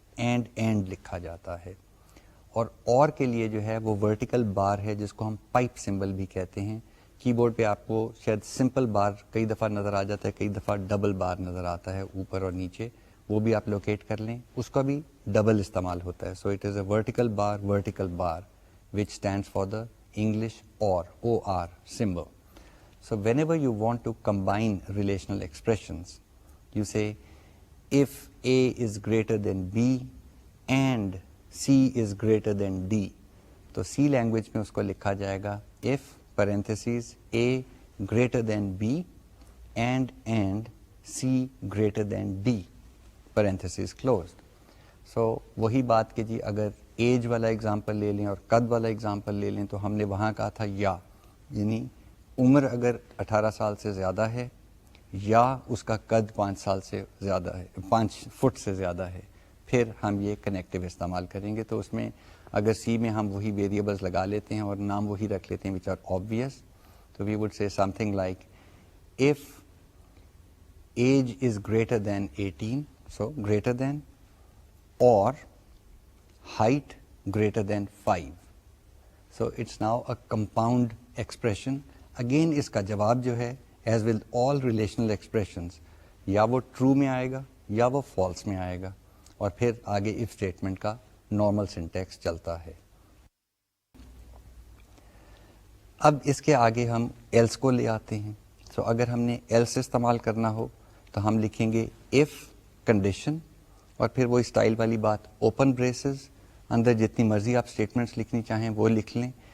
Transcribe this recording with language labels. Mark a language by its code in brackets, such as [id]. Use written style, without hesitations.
[ur] And لکھا جاتا ہے. اور کے لیے جو ہے وہ ورٹیکل بار ہے جس کو ہم پائپ سمبل بھی کہتے ہیں. کی بورڈ پہ آپ کو شاید سمپل بار کئی دفعہ نظر آ جاتا ہے, کئی دفعہ ڈبل بار نظر آتا ہے اوپر اور نیچے, وہ بھی آپ لوکیٹ کر لیں. اس کا بھی ڈبل استعمال ہوتا ہے. [en] So it is a vertical bar which stands for the English or symbol. So whenever you want to combine relational expressions, you say if A is greater than B and C is greater than D. [ur] تو C language میں اس کو لکھا جائے گا [en] if parentheses A greater than B and C greater than D parentheses closed. [ur] سو وہی بات کہ جی اگر age والا اگزامپل لے لیں اور قد والا اگزامپل لے لیں تو ہم نے وہاں کہا تھا یا, یعنی عمر اگر 18 سال سے زیادہ ہے یا اس کا قد 5 سال سے زیادہ ہے, 5 فٹ سے زیادہ ہے, پھر ہم یہ کنیکٹیو استعمال کریں گے. تو اس میں اگر سی میں ہم وہی ویریبلز لگا لیتے ہیں [en] اور نام وہی رکھ لیتے ہیں وچ آر آبویس, تو we would say something like if age is greater than 18, so greater than or height greater than 5. So it's now a compound expression. [ur] Again اس کا جواب جو ہے [en] as with all relational expressions [ur] یا وہ true میں آئے گا یا وہ false میں آئے گا, اور پھر آگے if statement کا normal syntax چلتا ہے. اب اس کے آگے ہم else کو لے آتے ہیں. So اگر ہم نے else استعمال کرنا ہو تو ہم لکھیں گے if condition, اور پھر وہ اسٹائل والی بات اوپن بریسز, اندر جتنی مرضی آپ اسٹیٹمنٹس لکھنی چاہیں وہ لکھ لیں.